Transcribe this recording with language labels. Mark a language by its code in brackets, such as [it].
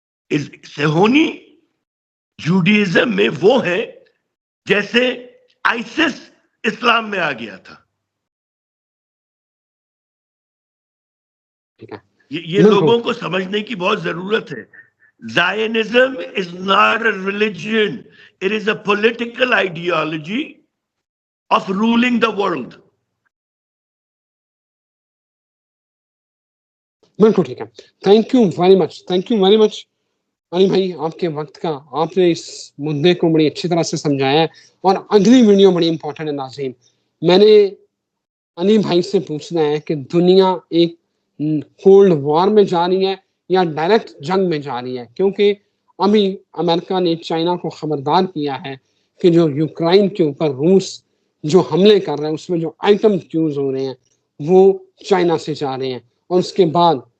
[ur] صہیونی Judaism میں وہ ہے جیسے آئسس اسلام میں آ گیا تھا. یہ لوگوں کو سمجھنے کی بہت ضرورت ہے. [en] Zionism is not a religion. It is a political ideology of ruling the world. [ur] بالکل ٹھیک ہے. تھینک یو ویری مچ علی بھائی, آپ کے وقت کا, آپ نے اس مدعے کو بڑی اچھی طرح سے سمجھایا ہے. اور اگلی ویڈیو بڑی امپورٹنٹ ہے ناظرین. میں نے علی بھائی سے پوچھنا ہے کہ دنیا ایک کولڈ وار میں جا رہی ہے یا ڈائریکٹ جنگ میں جا رہی ہے, کیونکہ ابھی امریکہ نے چائنا کو خبردار کیا ہے کہ جو یوکرائن کے اوپر روس جو حملے کر رہے ہیں اس میں جو آئٹم یوز ہو رہے ہیں وہ چائنا سے جا رہے ہیں, اور اس کے بعد